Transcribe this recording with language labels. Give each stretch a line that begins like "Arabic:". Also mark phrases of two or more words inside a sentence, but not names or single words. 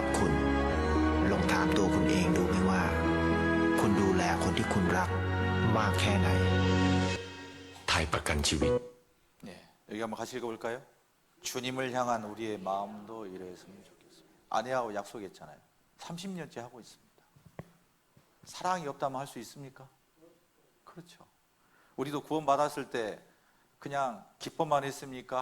Thai: คุณลองถามตัวคุณเองดูไหมว่า คุณดูแลคนที่คุณรักมากแค่ไหน ไทยประกันชีวิต
Korean: 네, 여기 한번 같이 읽어볼까요? 주님을 향한 우리의 마음도 이랬으면 좋겠습니다. 아내하고 약속했잖아요. 30년째 하고 있습니다. 사랑이 없다면 할 수 있습니까? 그렇죠. 우리도 구원받았을 때 그냥 기뻐만 했습니까?